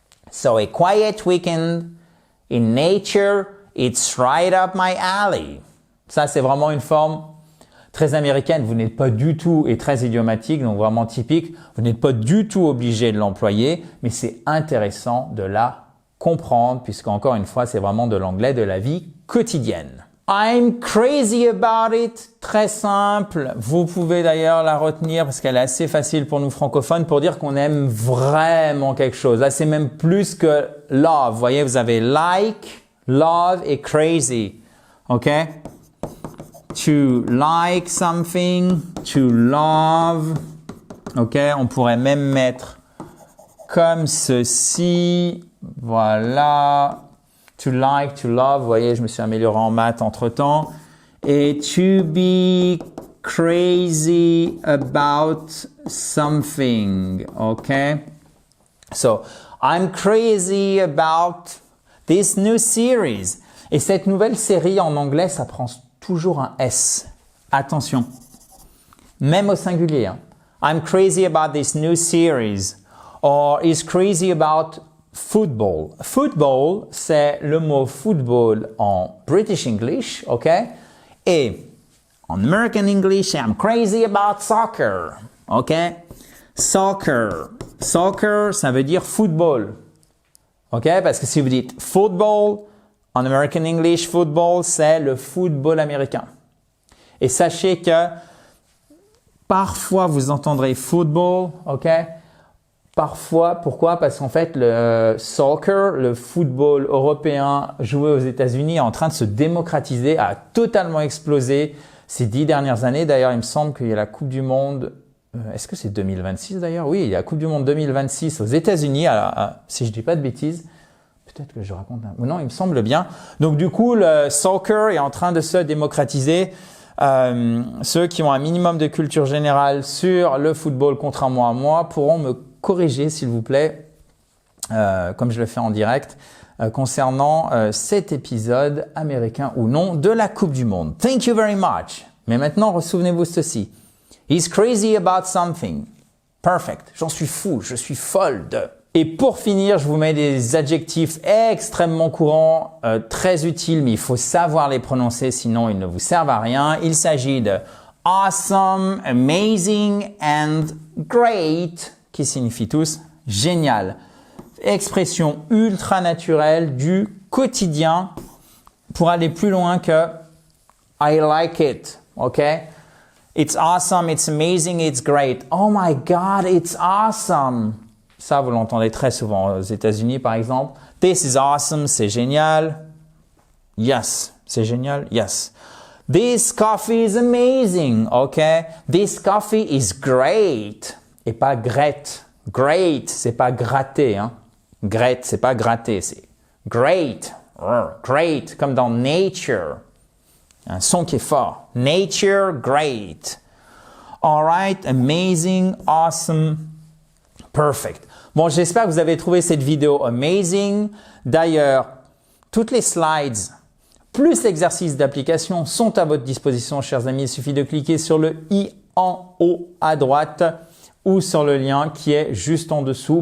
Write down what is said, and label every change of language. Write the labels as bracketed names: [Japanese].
[English] So a quiet weekend in nature, it's right up my alley. [French] Ça, c'est vraiment une forme très américaine. Vous n'êtes pas du tout, et très idiomatique, donc vraiment typique. Vous n'êtes pas du tout obligé de l'employer, mais c'est intéressant de la comprendre, puisque encore une fois, c'est vraiment de l'anglais de la vie quotidienne. [English] I'm crazy about it. [French] Très simple. Vous pouvez d'ailleurs la retenir parce qu'elle est assez facile pour nous francophones pour dire qu'on aime vraiment quelque chose. Là, c'est même plus que love. Vous voyez, vous avez like, love et crazy. [English] OK? To like something, to love. OK? [French] On pourrait même mettre comme ceci. Voilà. [English] To like, to love. [French] Vous voyez, je me suis amélioré en maths entre-temps. [English] Et to be crazy about something. OK? So, I'm crazy about this new series. [French] Et cette nouvelle série en anglais, ça prend toujours un S. Attention. Même au singulier. Hein. [English] I'm crazy about this new series. Or is crazy about football. [French] Football, c'est le mot football en [English] British English, [French] OK? [English] Et en American English, I'm crazy about soccer, OK? [French] Soccer. Soccer, ça veut dire football, OK? Parce que si vous dites football, en American English, football, c'est le football américain. Et sachez que parfois, vous entendrez football, OK? Parfois, pourquoi? Parce qu'en fait, le soccer, le football européen joué aux États-Unis est en train de se démocratiser, a totalement explosé ces 10 dernières années. D'ailleurs, il me semble qu'il y a la Coupe du Monde, est-ce que c'est 2026 d'ailleurs? Oui, il y a la Coupe du Monde 2026 aux États-Unis, si je dis pas de bêtises. Peut-être que je raconte un... Non, il me semble bien. Donc du coup, le soccer est en train de se démocratiser. Ceux qui ont un minimum de culture générale sur le football, contrairement à moi, pourront me corriger, s'il vous plaît, comme je le fais en direct, concernant cet épisode américain ou non de la Coupe du Monde. [English] Thank you very much. [French] Mais maintenant, souvenez-vous ceci. [English] He's crazy about something. Perfect. [French] J'en suis fou, je suis folle de... Et pour finir, je vous mets des adjectifs extrêmement courants, très utiles, mais il faut savoir les prononcer, sinon ils ne vous servent à rien. Il s'agit de [English] awesome, amazing and great, [French] qui signifient tous génial. Expression ultra naturelle du quotidien pour aller plus loin que [English] I like it, [French] ok? [English] It's awesome, it's amazing, it's great. Oh my God, it's awesome. [French] Ça, vous l'entendez très souvent aux États-Unis, par exemple. [English] This is awesome, [French] c'est génial. [English] Yes, c'est génial. Yes. This coffee is amazing, okay? This coffee is great. [French] Et pas great. Great, c'est pas gratter, hein. Great, c'est pas gratter, c'est great. Great, comme dans nature. Un son qui est fort. Nature, great. [English] All right, amazing, awesome, perfect. [French] Bon, j'espère que vous avez trouvé cette vidéo amazing. D'ailleurs, toutes les slides plus l'exercice d'application sont à votre disposition, chers amis. Il suffit de cliquer sur le i en haut à droite ou sur le lien qui est juste en dessous.